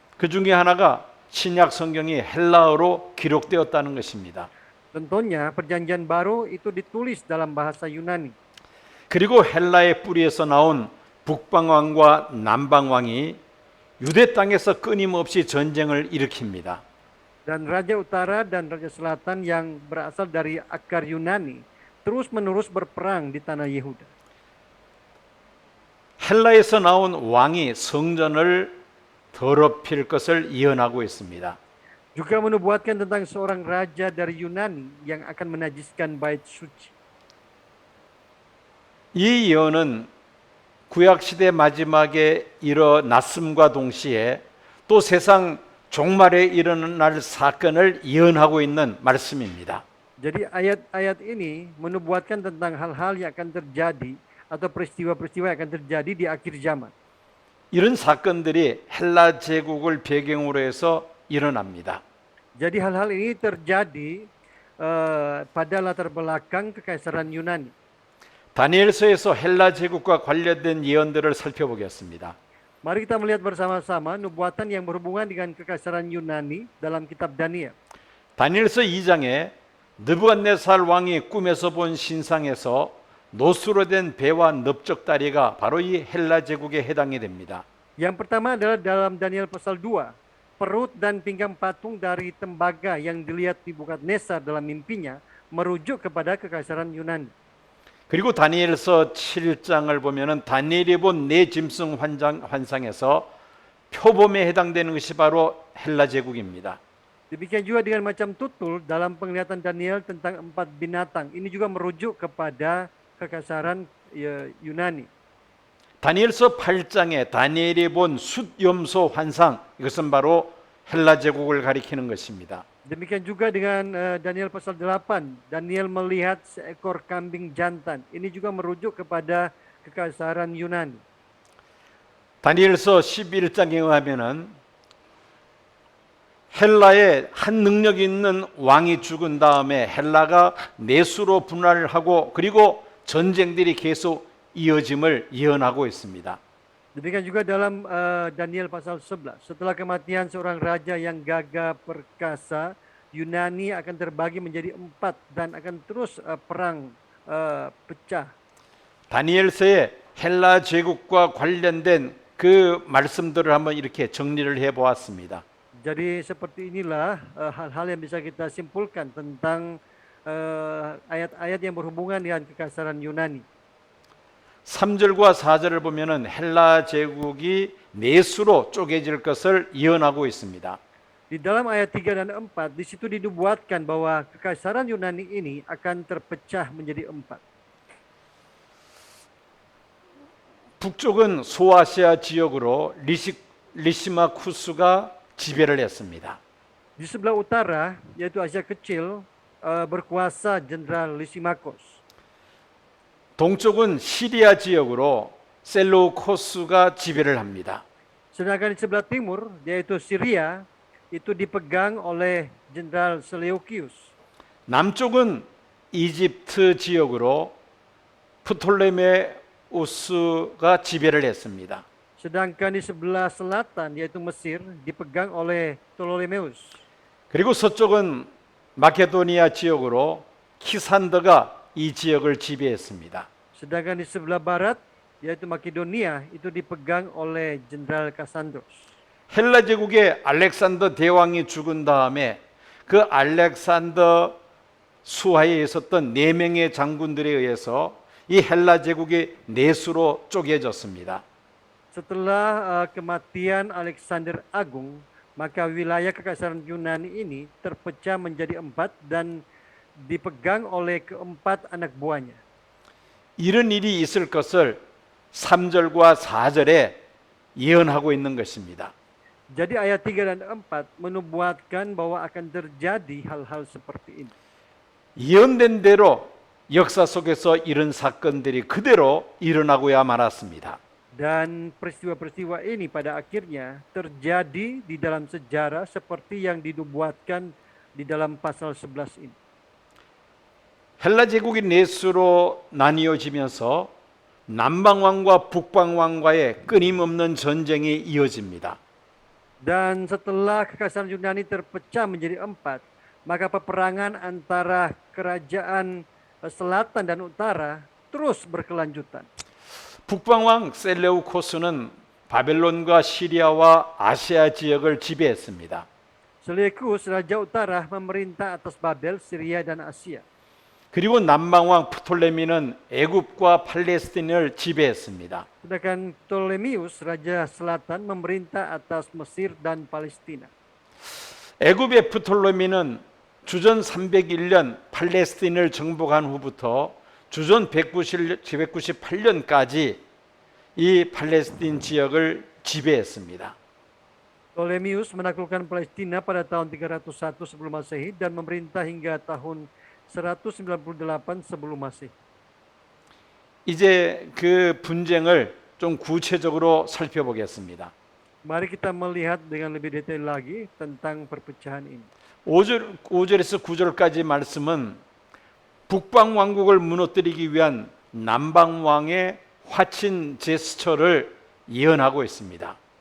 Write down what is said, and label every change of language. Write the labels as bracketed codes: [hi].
[ko] 그 중에 하나가 신약 성경이 헬라어로 기록되었다는 것입니다. [id] Tentunya perjanjian baru itu ditulis dalam bahasa Yunani. [ko] 그리고 헬라의 뿌리에서 나온 북방왕과 남방왕이 유대 땅에서 끊임없이 전쟁을 일으킵니다. [id] Dan Raja Utara dan Raja Selatan yang berasal dari akar Yunani terus-menerus berperang di tanah Yehuda. [ko] 헬라에서 나온 왕이 성전을 더럽힐 것을 예언하고 있습니다. [id] Juga menubuatkan tentang seorang raja dari Yunani yang akan menajiskan bait suci. [ko] 이 예언은 구약 시대 마지막에 일어났음과 동시에 또 세상 종말에 일어날 사건을 예언하고 있는 말씀입니다. [id] Jadi ayat-ayat ini menubuatkan tentang hal-hal yang akan terjadi atau peristiwa-peristiwa yang akan terjadi di akhir zaman. [ko] 이런 사건들이 헬라 제국을 배경으로 해서 일어납니다. [id] Jadi hal-hal ini terjadi pada latar belakang kekaisaran Yunani. [ko] 다니엘서에서 헬라 제국과 관련된 예언들을 살펴보겠습니다. [id] Mari kita melihat bersama-sama nubuatan yang berhubungan dengan kekaisaran Yunani dalam kitab Daniel. [ko] 다니엘서 2장에 느부갓네살 왕이 꿈에서 본 신상에서 노수로 된 배와 넓적다리가 바로 이 헬라 제국에 해당이 됩니다. [id] Yang pertama adalah dalam Daniel pasal 2. Perut dan pinggang patung dari tembaga yang dilihat Nebukadnezar dalam mimpinya merujuk kepada kekaisaran Yunani. [ko] 그리고 다니엘서 7장을 보면은 다니엘이 본 네 짐승 환상에서 표범에 해당되는 것이 바로 헬라 제국입니다. [id] Di Demikian juga dengan macam tutul dalam penglihatan Daniel tentang 4 binatang. Ini juga merujuk kepada kekasaran Yunani. [ko] 다니엘서 8장에 다니엘이 본 숫염소 환상, 이것은 바로 헬라 제국을 가리키는 것입니다. [id] Demikian juga dengan Daniel pasal 8. Daniel melihat seekor kambing jantan. Ini juga merujuk kepada kekasaran Yunani. [ko] 다니엘서 11장에 의하면은 헬라에 한 능력 있는 왕이 죽은 다음에 헬라가 내수로 분할을 하고 그리고 전쟁들이 계속 이어짐을 예언하고 있습니다. [id] Demikian juga dalam Daniel pasal 11. Setelah kematian seorang raja yang gagah perkasa, Yunani akan terbagi menjadi 4 dan akan terus perang pecah. [ko] 다니엘서의 헬라 제국과 관련된 그 말씀들을 한번 이렇게 정리를 해 보았습니다. [id] Jadi seperti inilah hal-hal yang bisa kita simpulkan tentang ayat-ayat yang berhubungan dengan kekasaran Yunani. [ko] 3절과 4절을 보면은 헬라 제국이 내수로 쪼개질 것을 예언하고 있습니다. [id] Di dalam ayat 3 dan 4, di situ dinubuatkan bahwa kekaisaran Yunani ini akan terpecah menjadi 4. [ko] 북쪽은 소아시아 지역으로 리시마쿠스가 지배를 했습니다. [id] Di sebelah utara, yaitu Asia Kecil, berkuasa Jenderal Lysimachus. [ko] 동쪽은 시리아 지역으로 셀루코스가 지배를 합니다. [id] Sedangkan di sebelah timur, yaitu Syria, itu dipegang oleh Jenderal Seleukius. [ko] 남쪽은 이집트 지역으로 프톨레메우스가 지배를 했습니다. [id] Sedangkan di sebelah selatan, yaitu Mesir, dipegang oleh Ptolemeus. [ko] 그리고 서쪽은 마케도니아 지역으로 키산더가 이 지역을 지배했습니다. [id] Sedangkan di sebelah barat, yaitu Makedonia, itu dipegang oleh Jenderal Kasandros. [ko] 헬라 제국의 알렉산더 대왕이 죽은 다음에 그 알렉산더 수하에 있었던 4명의 장군들에 의해서 이 헬라 제국이 내수로 쪼개졌습니다. [id] Setelah kematian Alexander Agung, maka wilayah kekaisaran Yunani ini terpecah menjadi 4 dan dipegang oleh keempat anak buahnya. [ko] 이런 일이 있을 것을 3절과 4절에 예언하고 있는 것입니다. [id] Jadi ayat 3 dan 4 menubuatkan bahwa akan terjadi hal-hal seperti ini. [ko] 예언된 대로 역사 속에서 이런 사건들이 그대로 일어나고야 말았습니다. [id] Dan peristiwa-peristiwa ini pada akhirnya terjadi di dalam sejarah seperti yang dinubuatkan di dalam pasal 11 ini. [ko] 헬라 제국이 내수로 나뉘어지면서 남방왕과 북방왕과의 끊임없는 전쟁이 이어집니다. [id] Dan setelah kekaisaran Yunani terpecah menjadi 4, maka peperangan antara kerajaan selatan dan utara terus berkelanjutan. [ko] 북방왕 셀레우코스는 바벨론과 시리아와 아시아 지역을 지배했습니다. [id] Seleukus, Raja Utara, memerintah atas Babel, Syria, dan Asia. [ko] 그리고 남방왕 프톨레미는 애굽과 팔레스틴을 지배했습니다. [id] Sedangkan Ptolemeus, Raja Selatan, memerintah atas Mesir dan Palestina. [ko] 애굽의 프톨레미는 주전 301년 팔레스틴을 정복한 후부터 주전 198년까지 이 팔레스틴 지역을 지배했습니다. [id] Ptolemeus menaklukkan Palestina pada tahun 301 sebelum Masehi dan memerintah hingga tahun 198 sebelum Masehi. [ko] 이제 그 분쟁을 좀 구체적으로 살펴보겠습니다. [id] Mari kita melihat dengan lebih detail lagi tentang perpecahan ini. [ko] 5절에서 9절까지 말씀은 북방 왕국을 무너뜨리기 위한 남방 왕의 화친 제스처를 예언하고 있습니다.